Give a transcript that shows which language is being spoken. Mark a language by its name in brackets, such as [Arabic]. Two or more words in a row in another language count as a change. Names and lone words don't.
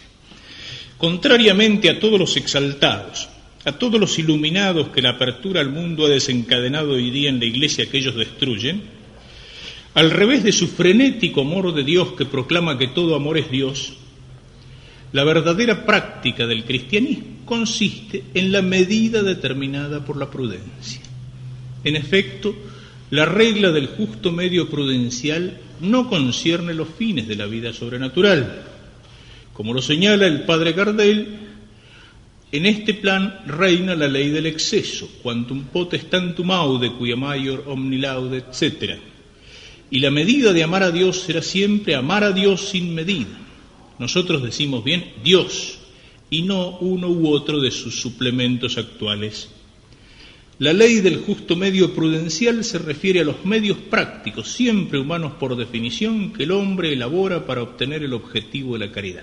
[Spanish] Contrariamente a todos los exaltados, a todos los iluminados que la apertura al mundo ha desencadenado hoy día en la Iglesia que ellos destruyen, al revés de su frenético amor de Dios que proclama que todo amor es Dios, la verdadera práctica del cristianismo consiste en la medida determinada por la prudencia. En efecto, la regla del justo medio prudencial no concierne los fines de la vida sobrenatural. Como lo señala el padre Gardel, en este plan reina la ley del exceso, [Latin] quantum potestantem aude, cuia maior omni laude, [Spanish] etc. Y la medida de amar a Dios será siempre amar a Dios sin medida. Nosotros decimos bien Dios, y no uno u otro de sus suplementos actuales. La ley del justo medio prudencial se refiere a los medios prácticos, siempre humanos por definición, que el hombre elabora para obtener el objetivo de la caridad.